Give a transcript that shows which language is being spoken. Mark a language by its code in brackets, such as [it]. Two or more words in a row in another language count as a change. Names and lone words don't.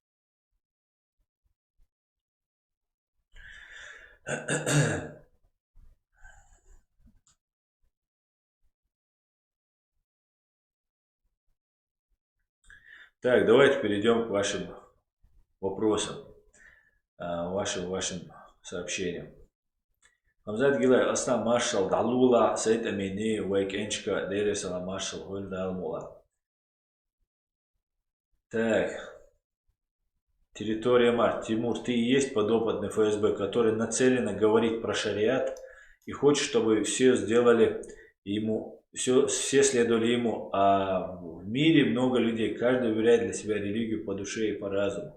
[ru] Так, давайте перейдем к вашим вопросам, вашим сообщениям. Хамзат Гилай, Аслан Маршал, Далула, Саид Амини, Вайк Энчка, Дейресала Маршал, Хульдалмула. Так, территория Март. Тимур, ты и есть подопытный ФСБ, который нацеленно говорит про шариат и хочет, чтобы все сделали ему, все следовали ему. А в мире много людей, каждый выбирает для себя религию по душе и по разуму.